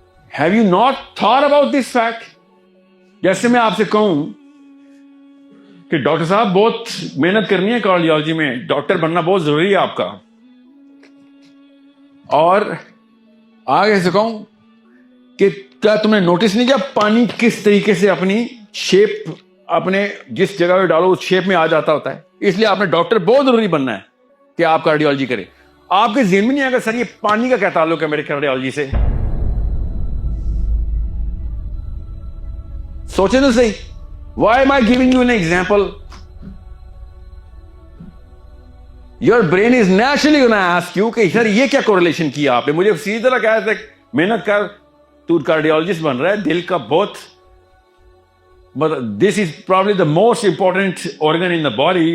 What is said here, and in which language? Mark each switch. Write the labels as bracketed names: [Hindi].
[English] Have you not thought about this fact? [Hindi] जैसे मैं आपसे कहूं कि डॉक्टर साहब बहुत मेहनत करनी है कार्डियोलॉजी में, डॉक्टर बनना बहुत जरूरी है आपका, और आगे से कहूं कि क्या तुमने नोटिस नहीं किया पानी किस तरीके से अपनी शेप, अपने जिस जगह पे डालो उस शेप में आ जाता होता है? इसलिए आपने डॉक्टर बहुत जरूरी बनना है कि आप कार्डियोलॉजी करें। आपके ज़हन में नहीं आएगा सर ये पानी का क्या ताल्लुक है मेरे कार्डियोलॉजी से? सोचे तो सही। [English] Why am I giving you an example? Your brain is naturally going to ask you [Hindi] कि सर ये क्या correlation किया आपने? मुझे सीधी तरह कहा था मेहनत कर, तू कार्डियोलॉजिस्ट बन रहा है, दिल का बहुत, [English] but this is probably the most important organ in the body.